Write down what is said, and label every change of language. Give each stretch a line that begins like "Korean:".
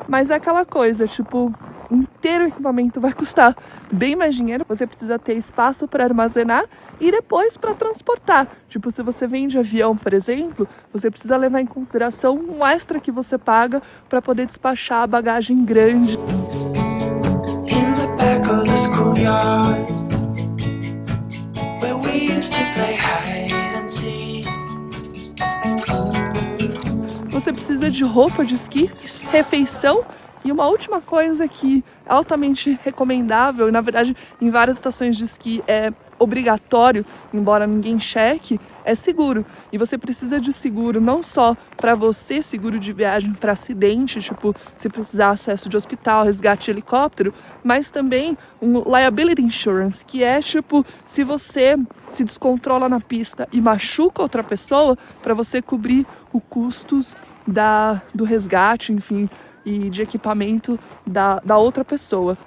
Portuguese: Mas é aquela coisa, tipo, inteiro o equipamento vai custar bem mais dinheiro. Você precisa ter espaço para armazenar e depois para transportar. Tipo, se você vem de avião, por exemplo, você precisa levar em consideração um extra que você paga para poder despachar a bagagem grande.
English: In the back of the schoolyard, where we used to play hide and seek.
Portuguese: Você precisa de roupa de esqui, refeição e uma última coisa que é altamente recomendável, e na verdade em várias estações de esqui é obrigatório, embora ninguém cheque, é seguro. E você precisa de seguro não só para você, seguro de viagem para acidente, tipo, se precisar acesso de hospital, resgate de helicóptero, mas também um
English: liability insurance,
Portuguese: que é tipo, se você se descontrola na pista e machuca outra pessoa, para você cobrir os custos do resgate, enfim, e de equipamento da outra pessoa.